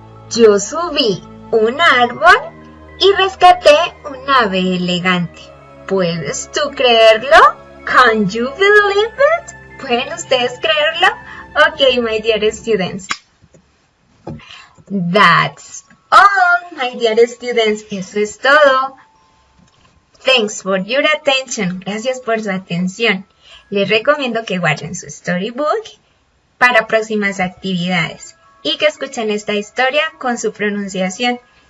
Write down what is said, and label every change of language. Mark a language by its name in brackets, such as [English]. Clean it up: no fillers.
[Spanish] Yo subí un árbol y rescaté un ave elegante. ¿Puedes tú creerlo? [English] Can you believe it? [Spanish] ¿Pueden ustedes creerlo? [English] Okay, my dear students. That's all, my dear students. [Spanish] Eso es todo. [English] Thanks for your attention. [Spanish] Gracias por su atención. Les recomiendo que guarden su storybook para próximas actividades y que escuchen esta historia con su pronunciación.